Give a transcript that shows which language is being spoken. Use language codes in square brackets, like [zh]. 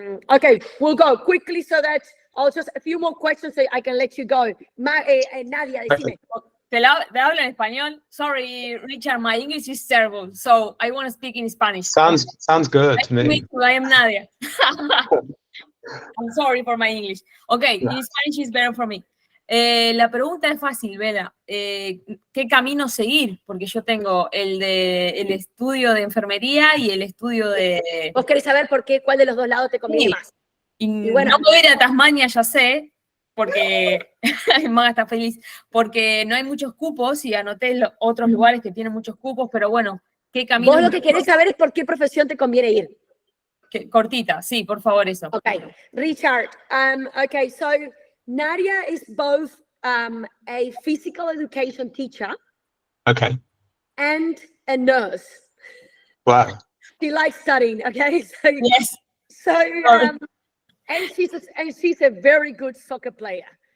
[en] Okay, we'll go quickly so that I'll just a few more questions so I can let you go. [es] Nadia, decime. Te hablo en español. [en] Sorry, Richard, my English is terrible, so I want to speak in Spanish. Sounds good to me. I am Nadia. I'm sorry for my English. Okay, in Spanish is better for me. [es] La pregunta es fácil, Vela. ¿Qué camino seguir? Porque yo tengo el estudio de enfermería y el estudio de... ¿Vos querés saber cuál de los dos lados te conviene más? Y bueno, no puedo ir a Tasmania, ya sé, porque Maga está feliz, porque no hay muchos cupos y anoté otros lugares que tienen muchos cupos, pero bueno, ¿qué camino? Vos lo que querés saber es por qué profesión te conviene ir. Cortita, sí, por favor, eso. [en] Okay, Richard, okay, so Nadia is both a physical education teacher and a nurse. Wow. She likes studying, okay? So, yes. So, and she's a very good soccer player.